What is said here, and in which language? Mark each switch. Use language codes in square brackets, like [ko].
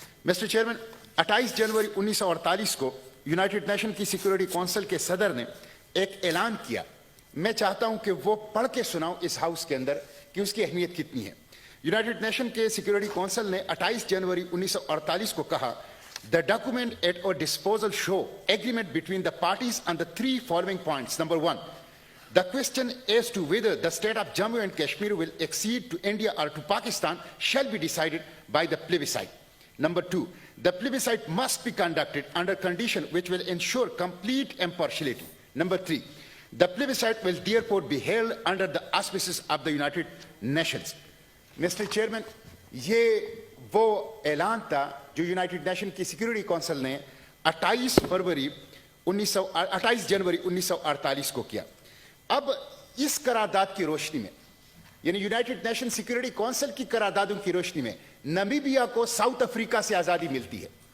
[hi] Mister chairman, 28 जनवरी 1948 को United nation की security council के सदर ने एक ऐलान किया. मैं चाहता हूं कि वो पढ़ के सुनाऊं इस हाउस के अंदर कि उसकी अहमियत कितनी है. यूनाइटेड नेशन के सिक्योरिटी काउंसिल ने 28 जनवरी 1948 को कहा, [en] The document at our disposal show agreement between the parties on the 3 following points. Number 1, the question as to whether the state of Jammu and Kashmir will accede to India or to Pakistan shall be decided by the plebiscite. Number 2, the plebiscite must be conducted under condition which will ensure complete impartiality. Number 3, the plebiscite will therefore be held under the auspices of the United Nations. Mr. [hi] Chairman, ये वो ऐलान था जो United nation की security council ने 28 जनवरी 1948 को किया. अब इस करारदाद की रोशनी में, यानी यूनाइटेड नेशन सिक्योरिटी काउंसिल की करारदादों की रोशनी में, नामीबिया को साउथ अफ्रीका से आज़ादी मिलती है.